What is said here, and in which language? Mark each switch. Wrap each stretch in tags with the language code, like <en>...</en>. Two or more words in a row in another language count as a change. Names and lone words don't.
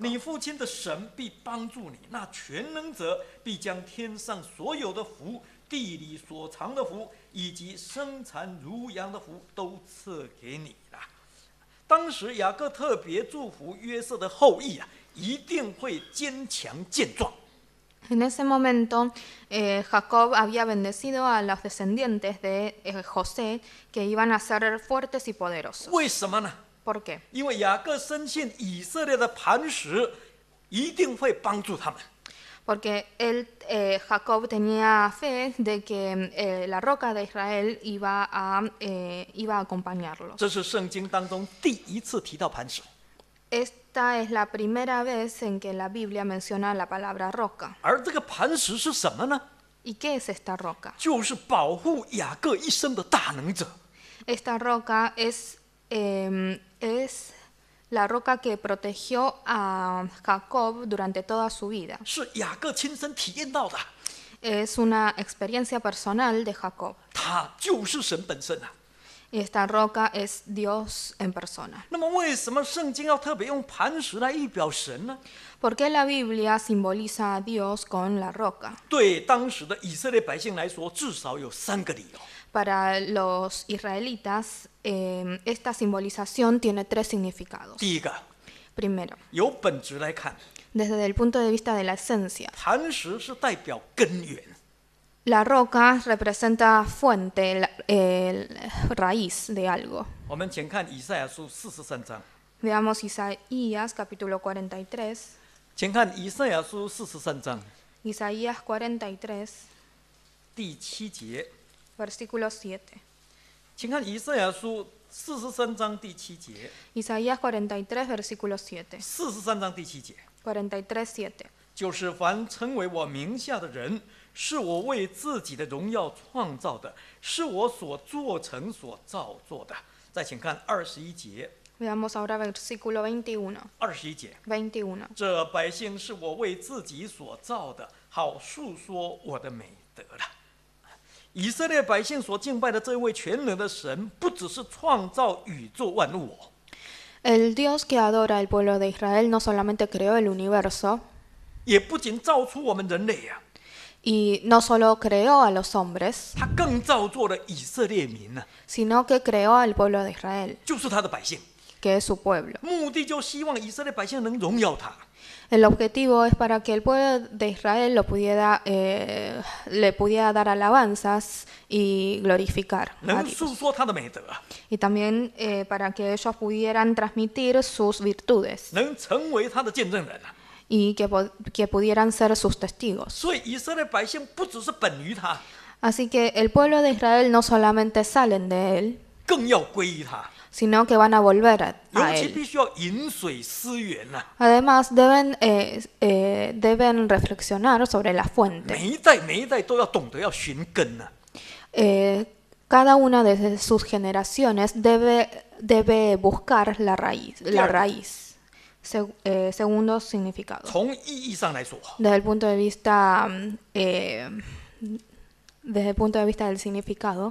<zh>你父亲的神必帮助你，那全能者必将天上所有的福、地里所藏的福，以及生产如羊的福，都赐给你了。当时雅各特别祝福约瑟的后裔啊，一定会坚强健壮。</zh> <es>En ese momento, Jacob había bendecido a los descendientes de José que iban a ser fuertes y poderosos.</es> <zh>为什么呢？</zh> <es>¿Por qué?</es> <zh>因为雅各深信以色列的磐石一定会帮助他们。</zh> <es>Porque Jacob tenía fe de que la roca de Israel iba a acompañarlos.</es> <zh>这是圣经当中第一次提到磐石。</zh> <es>Esta es la primera vez en que la Biblia menciona la palabra roca.</es> <zh>而这个磐石是什么呢？</zh> <es>¿Y qué es esta roca?</es> <zh>就是保护雅各一生的大能者。</zh> <es>Esta roca es la roca que protegió a Jacob durante toda su vida.</es> <zh>是雅各亲身体验到的，</zh> <es>Es una experiencia personal de Jacob.</es> <zh>他就是神本身啊。</zh> <es>Y esta roca es Dios en persona.</es> <zh>那么，为什么圣经要特别用磐石来预表神呢？</zh> <es>¿Por qué la Biblia simboliza a Dios con la roca?</es> <zh>对当时的以色列百姓来说，至少有3个理由。</zh> <es>Para los israelitas, esta simbolización tiene 3 significados.</es> <zh>第一个，</zh> <es>Primero,</es> <zh>由本质来看，</zh> <es>desde el punto de vista de la esencia,</es> <zh>磐石是代表根源。</zh> <es>la roca representa fuente, raíz de algo.</es> <zh>我们请看以赛亚书43章，</zh> <es>Veamos Isaías capítulo 43.</es> <zh>请看以赛亚书43章</zh> <es>Isaías 43,</es> <zh>第7节，</zh> <es>versículo 7.</es> <zh>请看以赛亚书43章第7节，</zh> <es>Isaías 43, versículo 7.</es> <zh>43章第7节，</zh> <es>43, 7.</es> <zh>就是凡称为我名下的人，是我为自己的荣耀创造的，是我所做成所造作的。再请看21节，</zh> <es>Veamos ahora versículo 21.</es> <zh>21 节，</zh> <es>21.</es> <zh>这百姓是我为自己所造的，好述说我的美德了。以色列百姓所敬拜的这位全能的神，不只是创造宇宙万物哦，</zh> <es>El Dios que adora el pueblo de Israel no solamente creó el universo</es> <zh>也不仅造出我们人类呀、</zh> <es>y no solo creó a los hombres,</es> <zh>他更造作了以色列民呢、</zh> <es>sino que creó al pueblo de Israel,</es> <zh>就是他的百姓。</zh> <es>que es su pueblo.</es> <zh>目的就希望以色列百姓能荣耀他。</zh> <es>El objetivo es para que el pueblo de Israel le pudiera dar alabanzas y glorificar a</es> <zh>能</zh> <es>Dios.</es> <zh>诉说他的美德，</zh> <es>Y también para que ellos pudieran transmitir sus virtudes</es> <zh>能成为他的见证人。</zh> <es>y que pudieran ser sus testigos.</es> <zh>所以以色列百姓不只是本于他，</zh> <es>Así que el pueblo de Israel no solamente salen de él,</es> <zh>更要归于他，</zh> <es>sino que van a volver</es> <zh>尤</zh> <es>a</es> <zh>其</zh> <es>él.</es> <zh>必须要饮水思源呐、</zh> <es>Además, deben reflexionar sobre la fuente.</es> <zh>每一代都要懂得要寻根呐、</zh> <es>Cada una de sus generaciones debe buscar la raíz. segundo significado.</es> <zh>从意义上来说，</zh> <es>Desde el punto de vista, desde el punto de vista del significado,</es>